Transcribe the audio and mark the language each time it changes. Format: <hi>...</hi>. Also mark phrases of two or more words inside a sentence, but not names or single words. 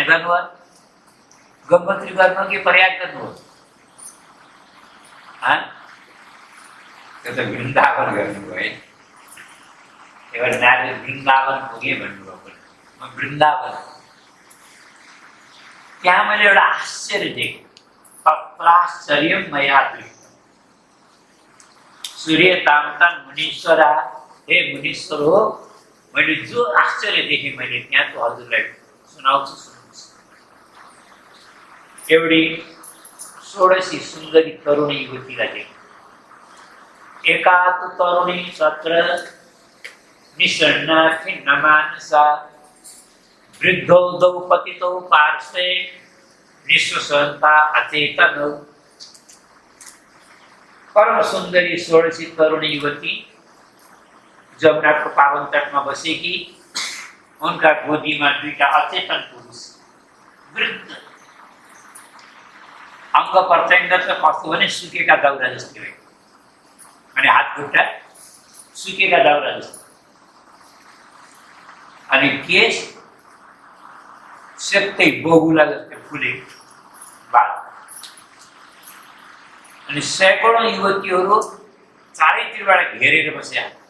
<ne>गर्नुभयो गङ्गोत्री गर्नु कि प्रयाग गर्नु हो? त्यो त वृन्दावन गर्नुभयो है। एउटा नारी वृन्दावन पुगेँ भन्नुभयो। म वृन्दावन त्यहाँ मैले एउटा आश्चर्य देखेँ।</ne> <sa>तत्राश्चर्य मया दृष्ट। सूर्य तामतन मुनीश्वरा,</sa> <ne>हे मुनीश्वर हो, मैले जो आश्चर्य देखेँ मैले त्यहाँ त हजुरलाई सुनाउँछु, सुन्नुहोस्। एउटी 16 सुन्दरी तरुणी युवतीलाई देखेँ।</ne> <sa>एका तु तरुणी तत्र निषण्णा खिन्नमानसा, वृद्धौ दौ पतितौ पार्श्वे निःश्वसन्ता अचेतनौ।</sa> <ne>परम सुन्दरी 16 तरुणी युवती जमुनाको पावन तटमा बसेकी उनका गोदीमा दुईटा अचेतन पुरुष वृद्ध अङ्ग प्रत्यङ्ग त कस्तो भने सुकेका दाउरा जस्तै हो, अनि हात खुट्टा सुकेका दाउरा जस्तो, अनि केश सेतै बगुला जस्तै फुलेको बाल, अनि सैकडौँ युवतीहरू चारैतिरबाट घेरेर बस्या,</ne>